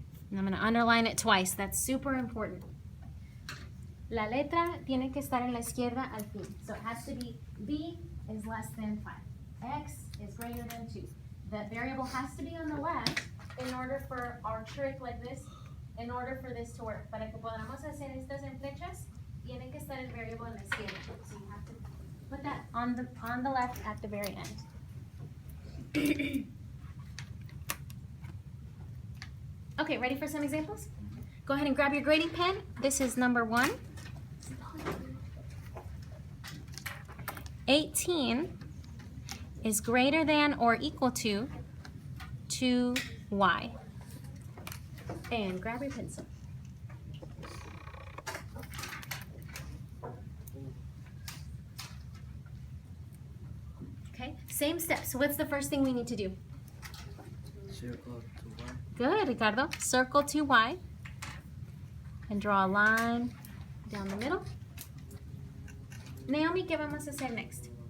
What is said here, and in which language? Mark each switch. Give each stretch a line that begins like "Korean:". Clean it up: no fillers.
English: And I'm going to underline it twice. That's super important.
Spanish: La letra tiene que estar en la izquierda al fin.
English: So it has to be b is less than 5. X is greater than 2. That variable has to be on the left in order for our trick like this, in order for this to work.
Spanish: Para que podamos hacer estas en flechas, tiene que estar el variable en la izquierda.
English: So you have to put that on the left at the very end. Okay, ready for some examples? Go ahead and grab your grading pen. This is number 1. 18 is greater than or equal to 2y. And grab your pencil. Okay, same steps. So what's the first thing we need to do? Circle to y. Good, Ricardo. Circle 2y and draw a line down the middle.
Spanish: Naomi, ¿qué vamos a hacer next?